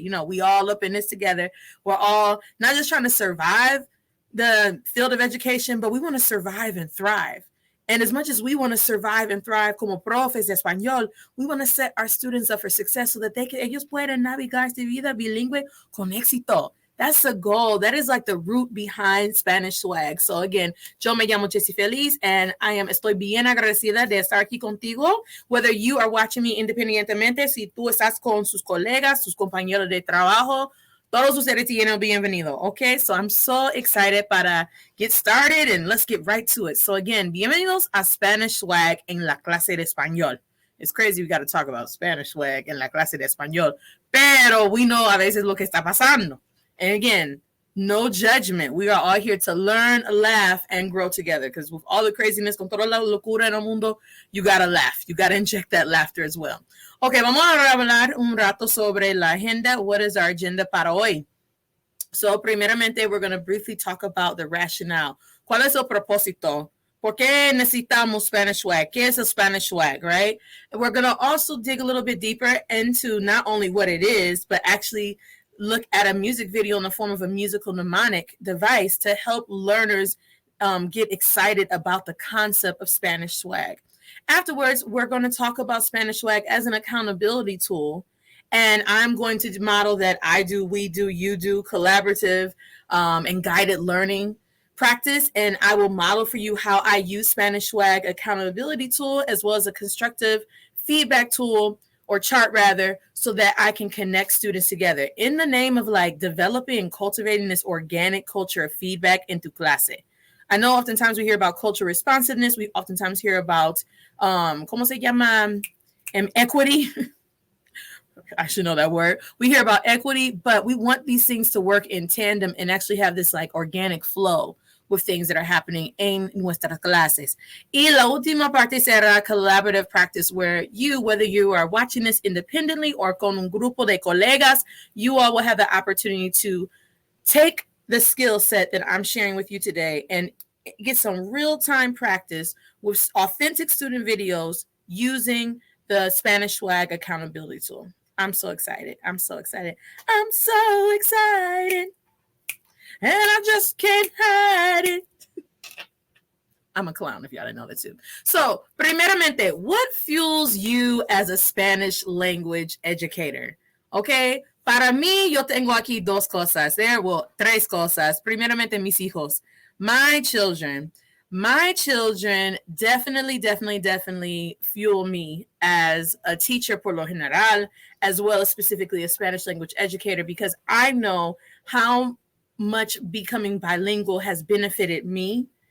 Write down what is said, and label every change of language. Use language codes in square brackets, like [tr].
[en] You know, we all up in this together. We're all not just trying to survive the field of education, but we want to survive and thrive. And as much as we want to survive and thrive [es] como profes de español, [en] we want to set our students up for success so that [es] ellos puedan navegar esta vida bilingüe con éxito. [en] That's the goal. That is like the root behind Spanish Swag. So again, [es] yo me llamo Jessie Feliz and estoy bien agradecida de estar aquí contigo. [en] Whether you are watching me [es] independientemente, si tú estás con sus colegas, sus compañeros de trabajo, todos ustedes tienen bienvenido. [en] Okay, so I'm so excited para get started and let's get right to it. So again, [es] bienvenidos a Spanish Swag en la clase de español. [en] It's crazy we got to talk about [es] Spanish Swag en la clase de español, pero [en] we know [es] a veces lo que está pasando. [en] And again, no judgment. We are all here to learn, laugh, and grow together. Because with all the craziness, [es] con toda la locura en el mundo, [en] you gotta laugh. You gotta inject that laughter as well. [es] Okay, vamos a hablar un rato sobre la agenda. [en] What is our agenda [es] para hoy? [en] So, primeramente, we're going to briefly talk about the rationale. [es] ¿Cuál es el propósito? ¿Por qué necesitamos Spanish Swag? ¿Qué es el Spanish Swag, right? [en] And we're going to also dig a little bit deeper into not only what it is, but actually look at a music video in the form of a musical mnemonic device to help learners get excited about the concept of Spanish Swag. Afterwards, we're going to talk about Spanish Swag as an accountability tool. And I'm going to model that I do, we do, you do, collaborative and guided learning practice. And I will model for you how I use Spanish Swag accountability tool as well as a constructive feedback tool or chart rather, so that I can connect students together in the name of like developing and cultivating this organic culture of feedback into clase. I know oftentimes we hear about cultural responsiveness. We oftentimes hear about, [es] ¿cómo se llama? [en] Equity. I should know that word. We hear about equity, but we want these things to work in tandem and actually have this like organic flow with things that are happening [es] en nuestras clases. Y la última parte será [en] collaborative practice, where you, whether you are watching this independently or [es] con un grupo de colegas, [en] you all will have the opportunity to take the skill set that I'm sharing with you today and get some real-time practice with authentic student videos using the Spanish Swag accountability tool. I'm so excited. I'm so excited. I'm so excited. And I just can't hide it. I'm a clown if y'all didn't know that too. So, primeramente, what fuels you as a Spanish language educator? [es] Okay, para mí, yo tengo aquí dos cosas. Tres cosas. Primeramente, mis hijos. [en] My children. My children definitely fuel me as a teacher [es] por lo general, [en] as well as specifically a Spanish language educator, because I know how much becoming bilingual has benefited me.